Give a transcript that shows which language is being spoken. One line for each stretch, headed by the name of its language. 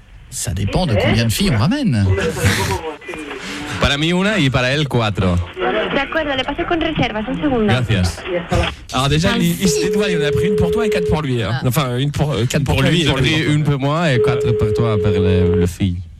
French: Ça dépend de combien de filles on ramène.
Spanish: Para mí una y para él cuatro. De acuerdo, le paso con reservas, un segundo. Gracias.
French: Alors déjà, il se dédouane, il en a pris une pour toi et quatre pour lui. Hein. Enfin, une pour, quatre pour lui. J'ai pris une pour moi et quatre pour toi, pour le fille.